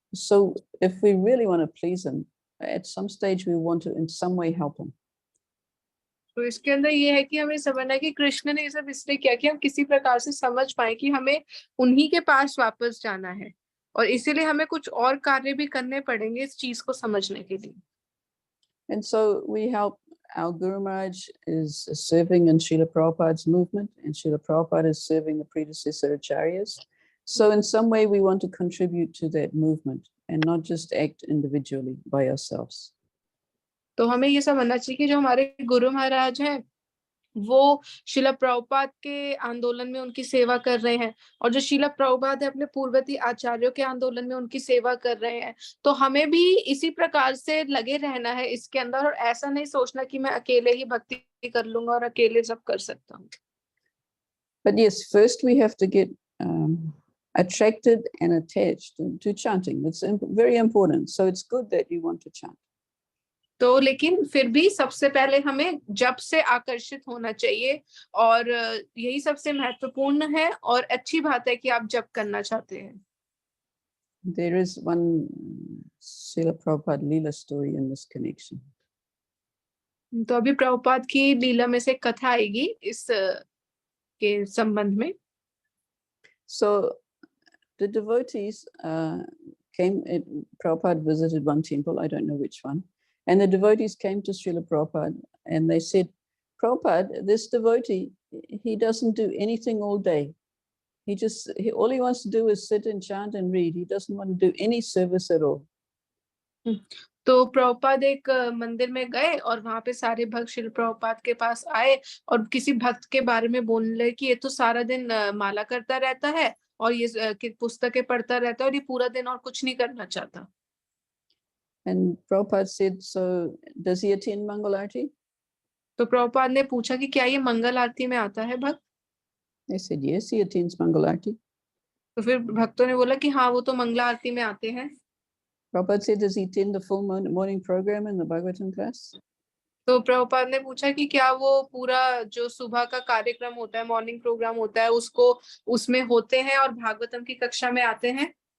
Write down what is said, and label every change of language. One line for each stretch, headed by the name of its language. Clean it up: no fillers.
English: So if we really want to please him, at some stage we want to in some way help him.
Hindi: तो इसके अंदर ये है कि हमें समझना है कि कृष्ण ने ये सब इसलिए किया कि हम किसी प्रकार से समझ पाए कि हमें उन्हीं के पास वापस जाना है, और इसीलिए हमें कुछ और कार्य भी करने पड़ेंगे इस चीज को समझने के लिए।
English: And so we help. Our Guru Maharaj is serving in Srila Prabhupada's movement, and Srila Prabhupada is serving the predecessor acharyas. So in some way we want to contribute to that movement and not just act individually by ourselves.
Hindi: तो हमें ये समझना चाहिए कि जो हमारे गुरु महाराज हैं वो शिला प्रभुपाद के आंदोलन में उनकी सेवा कर रहे हैं, और जो शिला प्रभुपाद है अपने पूर्ववर्ती आचार्यों के आंदोलन में उनकी सेवा कर रहे हैं। तो हमें भी इसी प्रकार से लगे रहना है इसके अंदर, और ऐसा नहीं सोचना कि मैं अकेले ही भक्ति कर लूंगा और अकेले सब कर सकता हूँ।
English: But yes, first we have to get attracted and attached to chanting. It's very important. So it's good that you want to chant.
Hindi: तो लेकिन फिर भी सबसे पहले हमें जप से आकर्षित होना चाहिए, और यही सबसे महत्वपूर्ण है, और अच्छी बात है कि आप जप करना चाहते हैं।
English: There is one Srila Prabhupada Leela story in this connection.
Hindi: तो अभी प्रभुपाद की लीला में से कथा आएगी इस के संबंध में।
English: So the devotees came, Prabhupada visited one temple, I don't know which one, and the devotees came to Srila Prabhupada and they said, Prabhupada, this devotee, he doesn't do anything all day. All he wants to do is sit and chant and read. He doesn't want to do any service at all.
Hindi: तो प्रभुपाद एक मंदिर में गए और वहां पे सारे भक्त श्री प्रभुपाद के पास आए और किसी भक्त के बारे में बोलने लगे कि ये तो सारा दिन माला करता रहता है और ये पुस्तकें पढ़ता रहता है और ये पूरा दिन और कुछ नहीं करना चाहता।
English: And Prabhupada said, so does he attend Mangal Arati?
Hindi: तो प्रभुपाद ने पूछा कि क्या ये मंगल आरती में आता है भक्त?
English: They said, yes, he attends Mangal Arati.
Hindi: तो फिर भक्तों ने बोला कि हाँ वो तो मंगला आरती में आते हैं।
English: Prabhupada said, does he attend the full morning program in the Bhagavatam class?
Hindi: तो प्रभुपाद ने पूछा कि क्या वो पूरा जो सुबह का कार्यक्रम होता है,
English: morning program
Hindi: होता है, उसको उसमें होते हैं और भागवतम की कक्षा में आते हैं?